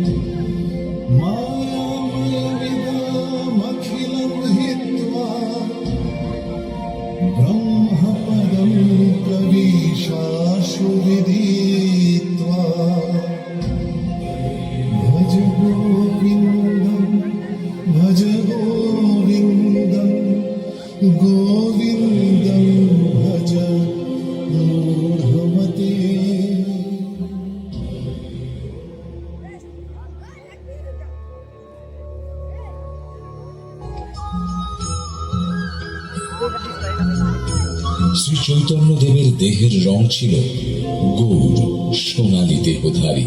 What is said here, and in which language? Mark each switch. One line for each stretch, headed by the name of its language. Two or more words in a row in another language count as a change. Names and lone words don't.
Sanskrit: मायामयमिदमखिलं हित्वा ब्रह्मपदं प्रविशाशु विदित्वा भज गोविन्दं भज गोविन्दं गोविन्दं भज मूढमते।
Bangla: শ্রী চৈতন্য দেবের দেহের রং ছিল গৌর সোনালী দেহধারী।